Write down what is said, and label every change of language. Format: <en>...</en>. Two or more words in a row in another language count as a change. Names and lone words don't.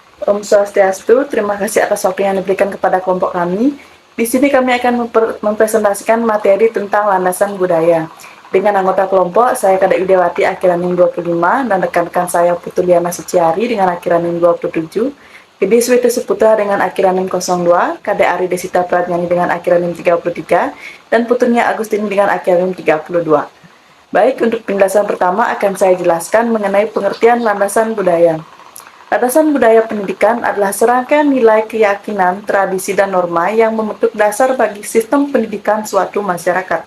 <id>Om Swastiastu, terima kasih atas waktu yang diberikan kepada kelompok kami. Di sini kami akan mempresentasikan materi tentang landasan budaya. Dengan anggota kelompok, saya Kak Widawati akiranim 25 dan rekan-rekan saya Putuliana Suciari dengan akiranim 27, Gede Swete Seputra dengan akiranim 02, Kade Ari Desita Pradnyani dengan akiranim 33, dan putunya Agustini dengan akiranim 32. Baik, untuk penjelasan pertama akan saya jelaskan mengenai pengertian landasan budaya. Landasan budaya pendidikan adalah serangkaian nilai, keyakinan, tradisi, dan norma yang membentuk dasar bagi sistem pendidikan suatu masyarakat.</id>